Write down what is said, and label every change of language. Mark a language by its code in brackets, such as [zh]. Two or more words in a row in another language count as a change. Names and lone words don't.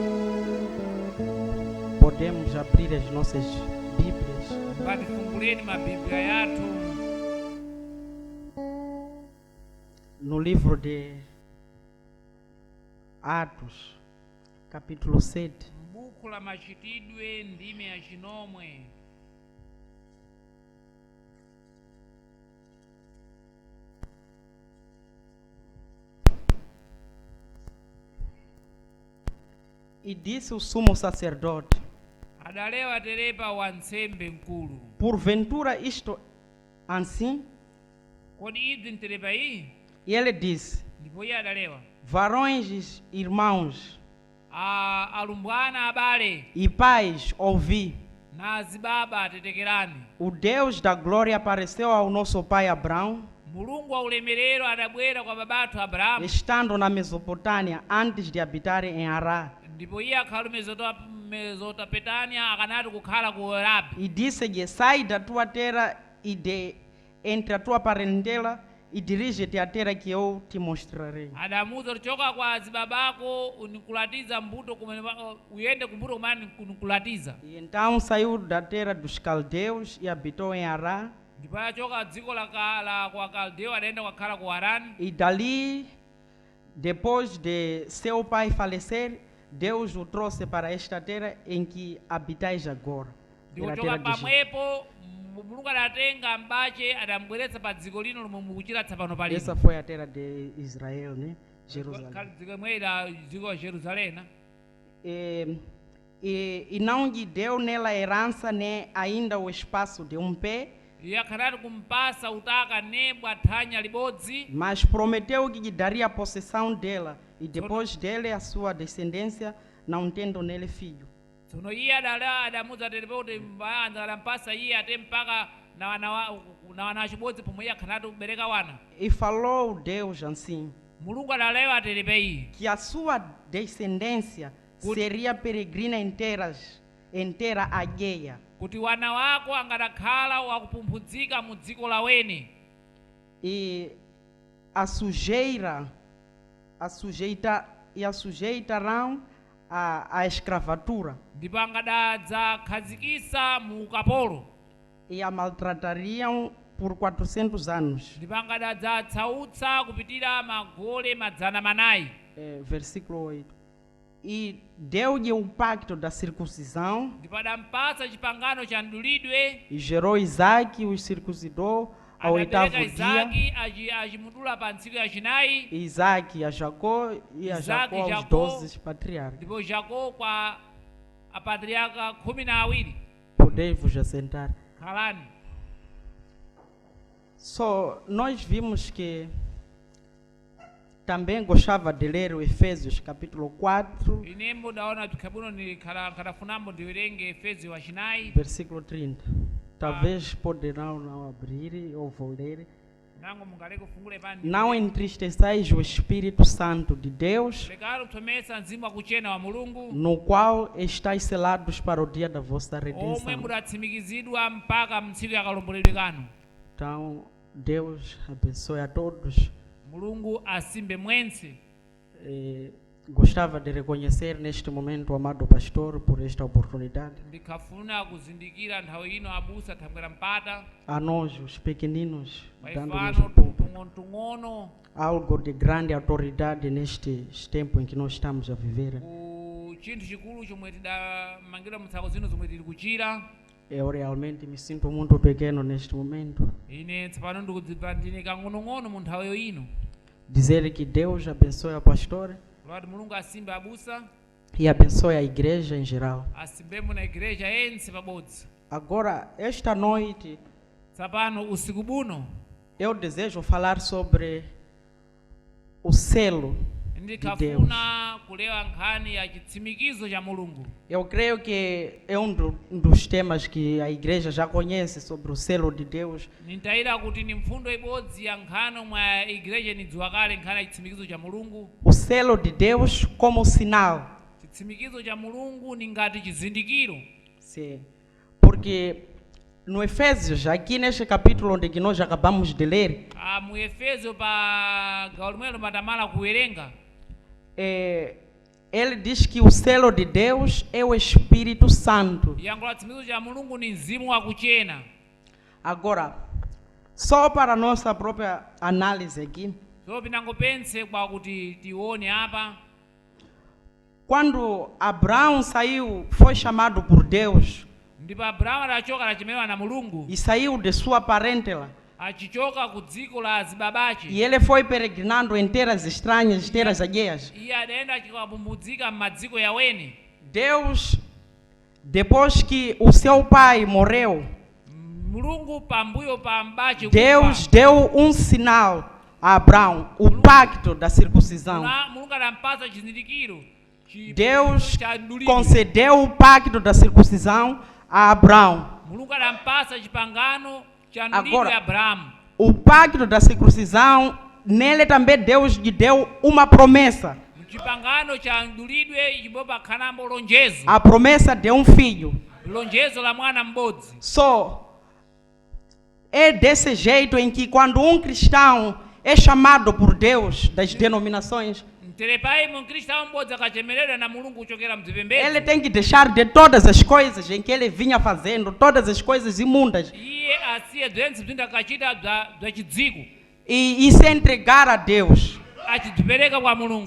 [pt] Podemos abrir as nossas Bíblias no livro de Atos, capítulo 7. [seh] Kula machitidwe ndime ya chinomwe. [pt] E disse o sumo sacerdote: [seh] Adalewa terepa wansembe nkulu. [pt] Porventura isto Assim, [seh] kodi idzi mterepa iyi [pt] e ele disse: [seh] ndipo iye adalewa [pt] varões e irmãos [seh] alumbwana abale [pt] e pais, ouvi. [seh] na azibaba atetekerani. [pt] O Deus da glória apareceu ao nosso pai Abraão, [seh] Mulungu wa ulemerero adabwera kwa babatu Abrahamu, [pt] estando na Mesopotâmia antes de habitar em Hará, [seh] ndipo iye akhala Mesopotâmia akanati kukhala ku Arabi. [pt] e disse-lhe: sai da tua terra e de entre a tua parentela e dirige-te à terra que eu te mostrarei. [seh] Adamuza choka kwa azibabako unikulatiza mbuto uyende kumbuto kumene unikulatiza. [pt] E então saiu da terra dos caldeus e habitou em Hará, [seh] Ndipo achoka dziko la kwa Kaldeu adaenda kukhala ku Harani. [pt] e dali, depois de seu pai falecer, Deus o trouxe para esta terra em que habitais agora. [seh] Ndipo [pt] Era a [seh] choka [pt] terra de Egito. [seh] pamwepo Mulungu adatenga mbache adambweretsa pa dziko lino lomwe mukuchira tsapano palino. [pt] Essa foi a terra de Israel, né? Jerusalém. [seh] Khala dziko mwera dziko la Jerusalém. [pt] E não lhe deu nela herança, nem ainda o espaço de um pé, [seh] Iye akhanati kumpasa utaka nebwa thanya libodzi, [pt] mas prometeu que lhe daria a possessão dela, e depois dele a sua descendência, não tendo nele filho. [seh] tsono iye adamuza terepa kuti adampasa iye ate mpaka na wana chibodzi pomwe iye akhanati kubereka wana. [pt] E falou Deus assim, [seh] Mulungu adalewa terepa iyi [pt] que a sua descendência seria peregrina inteira alheia, [seh] kuti wana wako angadakhala wakupumphunzika mu dziko lawene, [pt] e sujeitarão a escravatura, [seh] ndipo angadadzakhazikisa mu ukapolo, [pt] e a maltratariam por 400 anos. [seh] ndipo angadadzatsautsa kupitira magole 400. [pt] Versículo 8. E deu-lhe o pacto da circuncisão, [seh] Ndipo adampasa chipangano cha mdulidwe, [pt] e gerou Isaac, o circuncidou ao oitavo [seh] adabereka [pt] dia, [seh] Isaki achimudula pa ntsiku yachinayi, [pt] e Isaac a Jacó, e a Isaac, Jacó aos Jacó, 12 patriarcas. [seh] ndipo Jacó kwa apatriarca 12. [pt] Podei-vos assentar. [seh] Khalani. [pt] Nós vimos que também gostava de ler o Efésios capítulo 4, [seh] Inembo ndaona bwino nkadafunambo ndiwerenge Efeso wachinayi, [pt] versículo 30. Talvez poderão não abrir ou vou ler. [seh] nango mungaleke kufungule pani. [pt] Não entristeçais o Espírito Santo de Deus, [seh] Lekalo kutomesa mzimu wakuchena wa Mulungu, [pt] no qual estáis selados para o dia da vossa [seh] omwe [pt] redenção. [seh] mudatsimikizidwa mpaka mtsiku yakalomboledwe kanu. [pt] Então, Deus abençoe a todos. [seh] Mulungu asimbe mwense. [pt] Gostava de reconhecer neste momento o amado pastor por esta oportunidade. [seh] Ndikafuna kuzindikira nthawi ino abusa thangwera mpata, [pt] A nós, os pequeninos, dando-nos [seh] maifano tung'ono [pt] algo de grande autoridade neste tempo em que nós estamos a viver. [seh] ku chinthu chikulu chomwe tidamangira mutsako zino zomwe tili kuchira. [pt] Eu realmente me sinto muito pequeno neste momento. [seh] Ine tsopano ndikudziva ndine kang'onong'ono mu nthawiyo ino. [pt] Dizer que Deus abençoe a pastora [seh] Lord Mulungu asimbe abusa, [pt] e abençoe a igreja em geral. [seh] asimbemo na igreja yense pabodzi. [pt] Agora, esta noite, [seh] Tsopano usiku buno [pt] eu desejo falar sobre o selo de Deus. [seh] ndikafuna kulewa nkhani ya chitsimikizo cha Mulungu. [pt] Eu creio que é dos temas que a igreja já conhece sobre o selo de Deus. [seh] Nintayira kuti ni mfundo ibodzi ya nkhani mwa igreja nidziwa kale nkhani ya chitsimikizo cha Mulungu. [pt] O selo de Deus como sinal. [seh] Chitsimikizo cha Mulungu ni ngati chizindikiro. [pt] Sim. Porque no Efésios, aqui neste capítulo onde que nós acabamos de ler, [seh] Mu Efeso pa gawo limwelo matamala kuwerenga, [pt] ele diz que o selo de Deus é o Espírito Santo. [seh] yankhula chitsimikizo cha Mulungu ni mzimu wakuchena. [pt] Agora, só para nossa própria análise aqui, [seh] So pinangopense kwa kuti tione apa, [pt] quando Abraão saiu, foi chamado por Deus [seh] ndipo Abrahamu adachoka adachemewa na Mulungu, [pt] e saiu de sua parentela. [seh] achichoka ku dziko la azibabache, [pt] E ele foi peregrinando em terras estranhas, terras alheias. [seh] iye adaenda achikapumbudzika m'madziko yawene. [pt] Deus, depois que o seu pai morreu, [seh] mulungu pambuyo pa m'bale [pt] Deus deu um sinal a Abraão, o pacto da circuncisão. [seh] mulungu anampasa chizindikiro [pt] Deus [seh] cha mdulidwe. [pt] concedeu o pacto da circuncisão a Abraão. [seh] Mulungu anampasa chipangano cha [pt] Agora, [seh] mdulidwe Abrahamu. [pt] O pacto da circuncisão, nele também Deus lhe deu uma promessa. [seh] Chipangano cha mdulidwe chibopa khanambo lonjezo. [pt] A promessa de um filho. [seh] Lonjezo la mwana m'bodzi. [pt] É desse jeito em que quando um cristão é chamado por Deus das denominações, [seh] Telepai mkristau m'bodzi akachemeredwa na mulungu kuchokera mzipembedzo. [pt] ele tem que deixar de todas as coisas em que ele vinha fazendo, todas as coisas imundas, [seh] Iye asiye bzentse bzinthu akachita bza chidziko. [pt] e se entregar a Deus. [seh] Achidzipereka kwa mulungu.